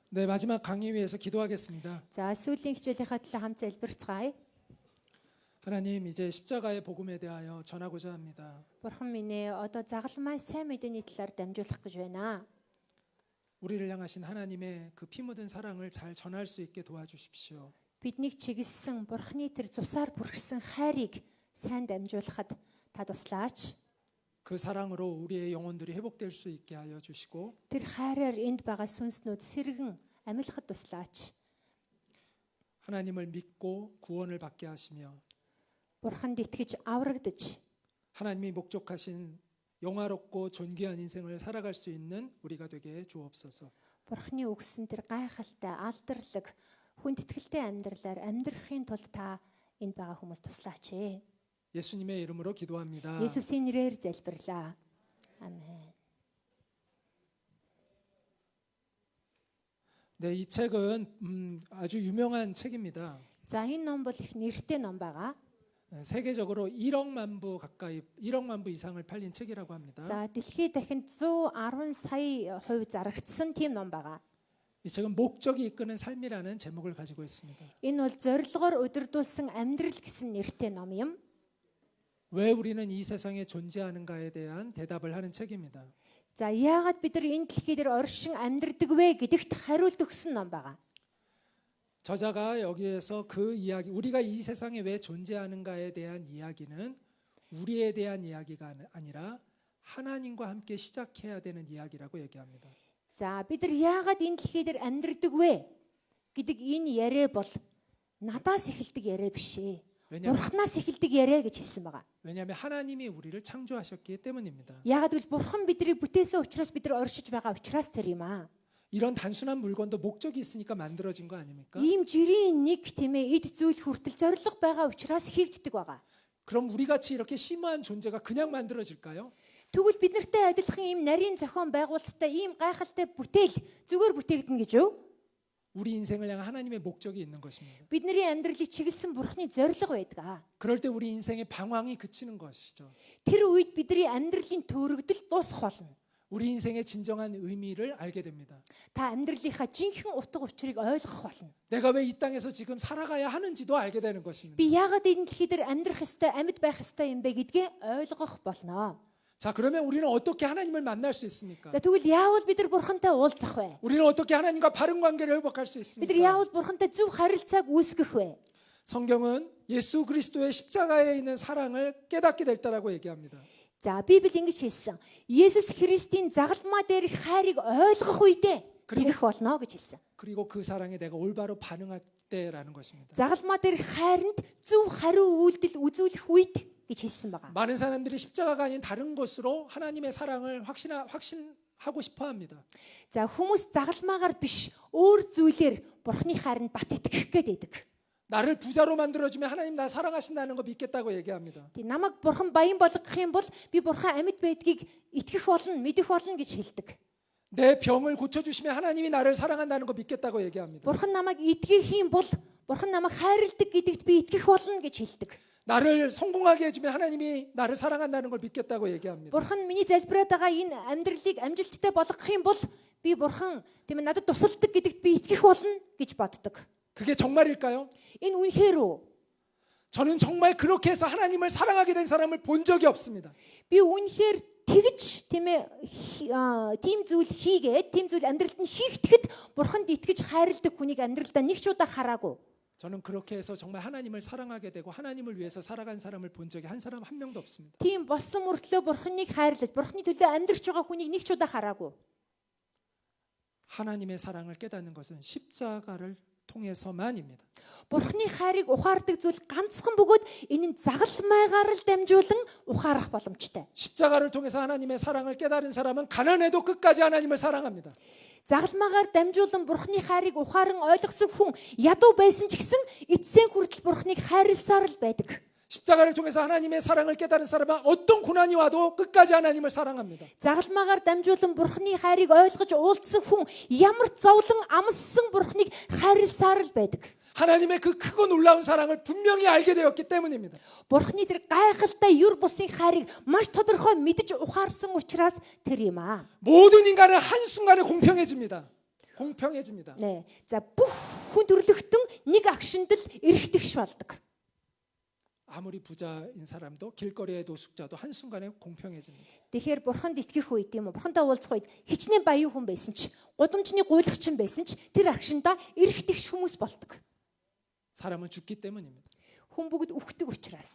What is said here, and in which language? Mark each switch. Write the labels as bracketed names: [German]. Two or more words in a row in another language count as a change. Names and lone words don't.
[Korean] 네, 마지막 강의 위해서 기도하겠습니다. [Mongolian] За сүүлийн хичээлийнхаа төлөө хамт залбирцгаая. [Korean] 하나님, 이제 십자가의 복음에 대하여 전하고자 합니다. [Mongolian] Бурхан минь ээ, одоо загалмай сайн мэдээний талаар дамжуулах гэж байна. [Korean] 우리를 향하신 하나님의 그 피 묻은 사랑을 잘 전할 수 있게 도와주십시오. [Mongolian] Биднийг чиглэсэн Бурханы тэр цусаар бүрхсэн хайрыг сайн дамжуулахад та туслаач. [Korean] 그 사랑으로 우리의 영혼들이 회복될 수 있게 하여 주시고 [Mongolian] Тэр хайраар энд байгаа сүнснүүд сэргэн амьлахад туслаач. [Korean] 하나님을 믿고 구원을 받게 하시며 [Mongolian] Бурханд итгэж аврагдаж [Korean] 하나님이 목적하신 영화롭고 존귀한 인생을 살아갈 수 있는 우리가 되게 주옵소서. [Mongolian] Бурханы өгсөн тэр гайхалтай алдарлаг хүндэтгэлтэй амьдралаар амьдрахын тулд та энд байгаа хүмүүс туслаач. [Korean] 예수님의 이름으로 기도합니다. [Mongolian] 예수의 нэрээр залбирлаа. [Korean] 아멘. 네, 이 책은 아주 유명한 책입니다. [Mongolian] За энэ ном бол их нэртэй ном байгаа. [Korean] 세계적으로 1억 만 부 이상을 팔린 책이라고 합니다. [Mongolian] За дэлхийд дахинд 110 сая хувь зарагдсан тийм ном байгаа. [Korean] 이 책은 목적이 이끄는 삶이라는 제목을 가지고 있습니다. [Mongolian] Энэ бол зорилгоор удирдуулсан амьдрал гэсэн нэртэй ном юм. [Korean] 왜 우리는 이 세상에 존재하는가에 대한 대답을 하는 책입니다. [Mongolian] За яагаад бид нар энэ дэлхий дээр оршин амьдрдаг вэ гэдэгт хариулт өгсөн ном байгаа. [Korean] 저자가 여기에서 그 이야기, 우리가 이 세상에 왜 존재하는가에 대한 이야기는 우리에 대한 이야기가 아니라 하나님과 함께 시작해야 되는 이야기라고 얘기합니다. [Mongolian] За бид нар яагаад энэ дэлхий дээр амьдрдаг вэ гэдэг энэ яриа бол надаас эхэлдэг яриа биш ээ. Бурханаас эхэлдэг яриа гэж хэлсэн байгаа. [Korean] 왜냐하면 하나님이 우리를 창조하셨기 때문입니다. [Mongolian] Яагаад гэвэл Бурхан биднийг бүтээсэн учраас бид нар оршиж байгаа учраас тэр юм аа. [Korean] 이런 단순한 물건도 목적이 있으니까 만들어진 거 아닙니까? [Mongolian] Ийм жирийн нэг тийм ээ эд зүйл хүртэл зориг байгаа учраас хийгддэг байгаа. [Korean] 그럼 우리 같이 이렇게 심오한 존재가 그냥 만들어질까요? [Mongolian] Тэгвэл бид нартай адилхан ийм нарийн зохион байгуулалттай ийм гайхалтай бүтээл зүгээр бүтээгдэнэ гэж юу? [Korean] 우리 인생을 향한 하나님의 목적이 있는 것입니다. [Mongolian] Бидний амьдралыг чиглэсэн Бурханы зориг байдаг. [Korean] 그럴 때 우리 인생의 방황이 그치는 것이죠. [Mongolian] Тэр үед бидний амьдралын төөрөгдөл дуусах болно. [Korean] 우리 인생의 진정한 의미를 알게 됩니다. [Mongolian] Та амьдралынхаа жинхэнэ утга учирыг ойлгох болно. [Korean] 내가 왜 이 땅에서 지금 살아가야 하는지도 알게 되는 것입니다. [Mongolian] Би яагаад энэ дэлхий дээр амьдрах ёстой, амьд байх ёстой юм бэ гэдгээ ойлгох болно. [Korean] 자, 그러면 우리는 어떻게 하나님을 만날 수 있습니까? [Mongolian] За тэгвэл яавал бид нар Бурхантай уулзах вэ? [Korean] 우리는 어떻게 하나님과 바른 관계를 회복할 수 [Mongolian] Бид нар [Korean] 있습니까? [Mongolian] яавал Бурхантай зөв харилцааг үүсгэх вэ? [Korean] 성경은 예수 그리스도의 십자가에 있는 사랑을 깨닫게 될 때라고 얘기합니다. [Mongolian] За Библи ингэж хэлсэн. Есүс Христийн загалмаа дээрх хайрыг ойлгох үедээ тэгэх болно гэж хэлсэн. [Korean] 그리고 그 사랑에 내가 올바로 반응할 때라는 것입니다. [Mongolian] Загалмаа дээрх хайранд зөв хариу үйлдэл үзүүлэх үед гэж хэлсэн байгаа. [Korean] 많은 사람들이 십자가가 아닌 다른 것으로 하나님의 사랑을 확신하고 싶어 합니다. [Mongolian] За хүмүүс загалмаагаар биш өөр зүйлээр Бурханы хайранд бат итгэх гээд байдаг. [Korean] 나를 부자로 만들어주면 하나님 나 사랑하신다는 거 믿겠다고 얘기합니다. [Mongolian] Тэг намайг Бурхан баян болгох юм бол би Бурхан амьд байдгийг итгэх болно, мэдэх болно гэж хэлдэг. [Korean] 내 병을 고쳐주시면 하나님이 나를 사랑한다는 거 믿겠다고 얘기합니다. [Mongolian] Бурхан намайг эдгэх юм бол Бурхан намайг хайрладаг гэдэгт би итгэх болно гэж хэлдэг. [Korean] 나를 성공하게 해주면 하나님이 나를 사랑한다는 걸 믿겠다고 얘기합니다. [Mongolian] Бурхан миний залбираад байгаа энэ амьдралыг амжилттай болгох юм бол би Бурхан тийм ээ надад тусалдаг гэдэгт би итгэх болно гэж боддог. [Korean] 그게 정말일까요? [Mongolian] Энэ үнэхээр үү? [Korean] 저는 정말 그렇게 해서 하나님을 사랑하게 된 사람을 본 적이 없습니다. [Mongolian] Би үнэхээр тэгж тийм ээ тийм зүйл хийгээд тийм зүйл амьдралд нь хийгдэхэд Бурханд итгэж хайрладаг хүнийг амьдралдаа нэг ч удаа хараагүй. [Korean] 저는 그렇게 해서 정말 하나님을 사랑하게 되고 하나님을 위해서 살아간 사람을 본 적이 한 사람 한 명도 없습니다. [Mongolian] Тийм болсон мөртлөө Бурханыг хайрлаж Бурханы төлөө амьдрч байгаа хүнийг нэг ч удаа хараагүй. [Korean] 하나님의 사랑을 깨닫는 것은 십자가를 통해서만입니다. [Mongolian] Бурханы хайрыг ухаардаг зүйл ганцхан бөгөөд энэ нь загалмайгаар л дамжуулан ухаарах боломжтой. [Korean] 십자가를 통해서 하나님의 사랑을 깨달은 사람은 가난해도 끝까지 하나님을 사랑합니다. [Mongolian] Загалмайгаар дамжуулан Бурханы хайрыг ухаан ойлгосон хүн ядуу байсан ч гэсэн эцсийн хүртэл Бурханыг хайрласаар л байдаг. [Korean] 십자가를 통해서 하나님의 사랑을 깨달은 사람은 어떤 고난이 와도 끝까지 하나님을 사랑합니다. [Mongolian] Загалмайгаар дамжуулан Бурханы хайрыг ойлгож уулзсан хүн ямар зовлон амссан Бурханыг хайрласаар л байдаг. [Korean] 하나님의 그 크고 놀라운 사랑을 분명히 알게 되었기 때문입니다. [Mongolian] Бурханы тэр гайхалтай юр бусын хайрыг маш тодорхой мэдж ухаарсан учраас тэр юм аа. [Korean] 모든 인간은 한순간에 공평해집니다. 공평해집니다. Нэ. [Mongolian] За бүх хүн төрлөختөн нэг агшинд л эргэтгэж болдог. [Korean] 아무리 부자인 사람도 길거리의 노숙자도 한순간에 공평해집니다. [Mongolian] Тэгэхээр бурханд итгэх үед тийм үү? Бурхантай уулзах үед хичнээн баян хүн байсан ч, гудамжны гуйлагчин байсан ч тэр агшиндаа эргэтгэж хүмүүс болдог. [Korean] 사람은 죽기 때문입니다. [Mongolian] Хүн бүгд үхдэг учраас.